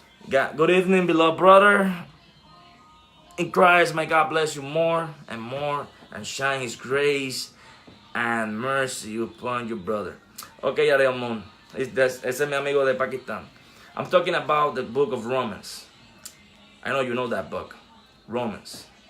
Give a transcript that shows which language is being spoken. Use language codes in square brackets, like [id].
[en] Good evening, beloved brother. In Christ, may God bless you more and shine His grace and mercy upon your brother. Okay, Ariel Moon. [es] Ese es mi amigo de Pakistan. [en] I'm talking about the book of Romans. I know you know that book, Romans.